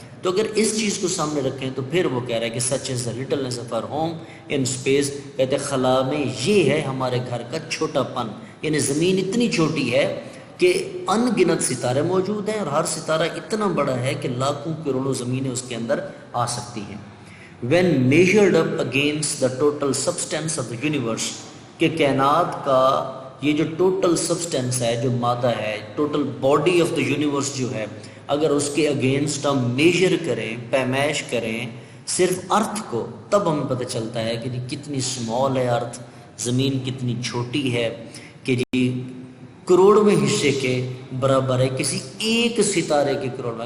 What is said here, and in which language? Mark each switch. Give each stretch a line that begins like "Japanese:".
Urdu: تو اگر اس چیز کو سامنے رکھیں تو پھر وہ کہہ رہا ہے کہ
English: such is the littleness of our home in space,
Urdu: کہتے خلا میں یہ ہے ہمارے گھر کا چھوٹا پن. یعنی زمین اتنی چھوٹی ہے کہ ان گنت ستارے موجود ہیں، اور ہر ستارہ اتنا بڑا ہے کہ لاکھوں کروڑوں زمینیں اس کے اندر آ سکتی ہیں.
English: when measured up against the total substance of the universe،
Urdu: کہ کائنات کا یہ جو ٹوٹل سبسٹینس ہے، جو مادہ ہے،
English: total body of the universe
Urdu: جو ہے، اگر اس کے اگینسٹ ہم میجر کریں، پیمائش کریں صرف ارتھ کو، تب ہمیں پتہ چلتا ہے کہ جی کتنی سمال ہے ارتھ، زمین کتنی چھوٹی ہے، کہ جی کروڑویں حصے کے برابر ہے کسی ایک ستارے کے کروڑ میں.